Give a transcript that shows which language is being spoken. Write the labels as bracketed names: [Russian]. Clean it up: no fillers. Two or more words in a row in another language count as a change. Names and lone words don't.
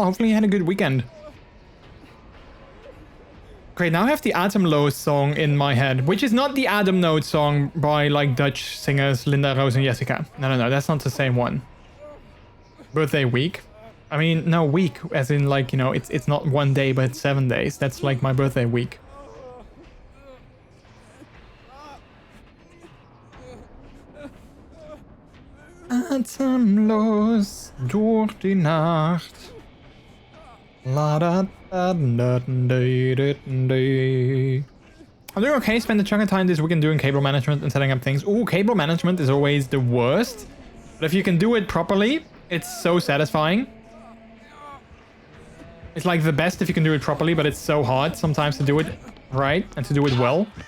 [English] Hopefully you had a good weekend. Great, now I have the Atemloos song in my head, which is not the Adam Note song by like Dutch singers Linda, Rose and Jessica. No, that's not the same one. Birthday week. I mean, no, week, as in like, you know, it's not 1 day, but it's 7 days. That's like my birthday week. [Dutch] Atemloos door die nacht. La da da da da da. [English] I'm doing okay. Spend a chunk of time this weekend doing cable management and setting up things. Ooh, cable management is always the worst. But if you can do it properly, it's so satisfying. It's like the best if you can do it properly, but it's so hard sometimes to do it right and to do it well.